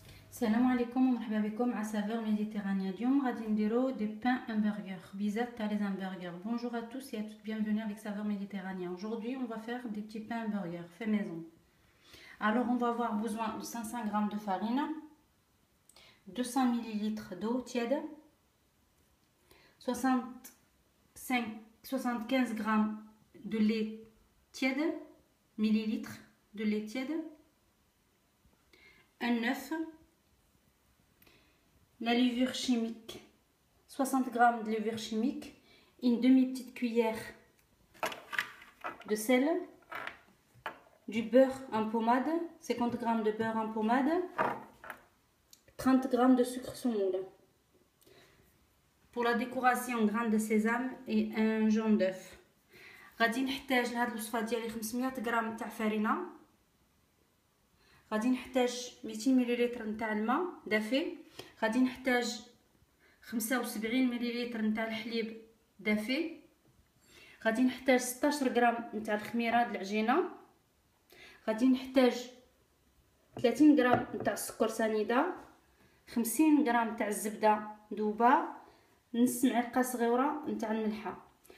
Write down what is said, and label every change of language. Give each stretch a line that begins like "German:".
Arabic: السلام عليكم ومرحبا بكم مع سافور ميديتيرانيا. اليوم غادي نديرو
French: دي بان
Arabic: hamburger, بيزات تاع
French: les hamburgers. Bonjour à tous et à toutes, bienvenue avec Saveur Méditerranée. Aujourd'hui, on va faire des petits pains hamburgers fait maison. Alors, on va avoir besoin de 500 g de farine, 200 ml d'eau tiède, 75 g de lait tiède, millilitres de lait tiède, un œuf, la levure chimique, 60 g de levure chimique, une demi-petite cuillère de sel, du beurre en pommade, 50 g de beurre en pommade, 30 g de sucre semoule. Pour la décoration, grains de sésame et un jaune d'œuf.
Arabic: غادي نحتاج لهاد الوصفه ديالي 500 غرام تاع فرينه، غادي نحتاج 200 ملل نتاع الماء دافي، غادي نحتاج 75 ملل نتاع الحليب دافي، غادي نحتاج 16 غرام نتاع الخميره د العجينه، غادي نحتاج 30 غرام نتاع السكر سنيده، 50 غرام تاع الزبده ذوبه، نص معلقه صغيره نتاع الملحه.